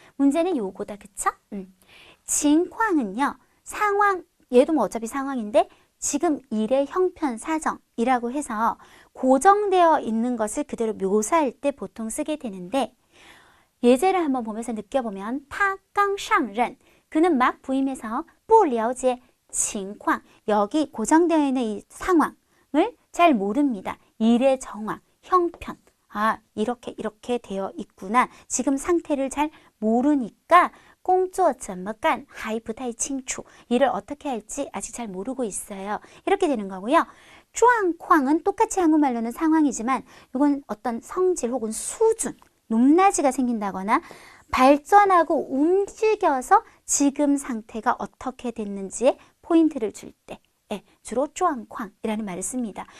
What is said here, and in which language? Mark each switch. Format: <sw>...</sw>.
<ko>문제는 요거다, 그쵸? 情况은요, 상황, 얘도 뭐 어차피 상황인데 지금 일의 형편, 사정이라고 해서 고정되어 있는 것을 그대로 묘사할 때 보통 쓰게 되는데 예제를 한번 보면서 느껴보면</ko> <zh>他刚上任,</zh> <ko>그는 막 부임해서</ko> <zh>不了解情况,</zh> <ko>여기 고정되어 있는 이 상황을 잘 모릅니다. 일의 정황, 형편, 이렇게 되어 있구나. 지금 상태를 잘 모르니까</ko> <zh>工作怎么干还不太清楚.</zh> <ko>일을 어떻게 할지 아직 잘 모르고 있어요. 이렇게 되는 거고요. 状况은 똑같이 한국말로는 상황이지만 이건 어떤 성질 혹은 수준, 높낮이가 생긴다거나 발전하고 움직여서 지금 상태가 어떻게 됐는지에 포인트를 줄 때 주로 状况이라는 말을 씁니다.</ko>